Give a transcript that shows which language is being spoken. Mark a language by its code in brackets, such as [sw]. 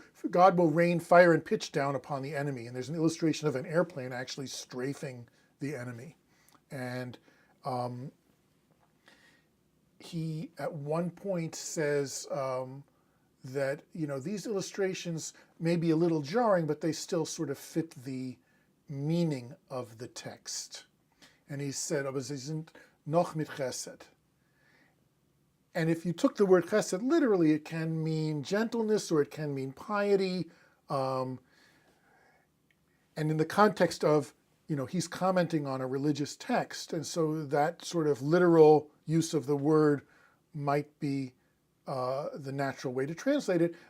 [en] God will rain fire and pitch down upon the enemy. And there's an illustration of an airplane actually strafing the enemy. And he, at one point, says that, these illustrations may be a little jarring, but they still sort of fit the meaning of the text. [yi] And he said, aber sie sind noch mit chesed. [en] And if you took the word chesed literally, it can mean gentleness or it can mean piety. And in the context of, he's commenting on a religious text. And so that sort of literal use of the word might be the natural way to translate it.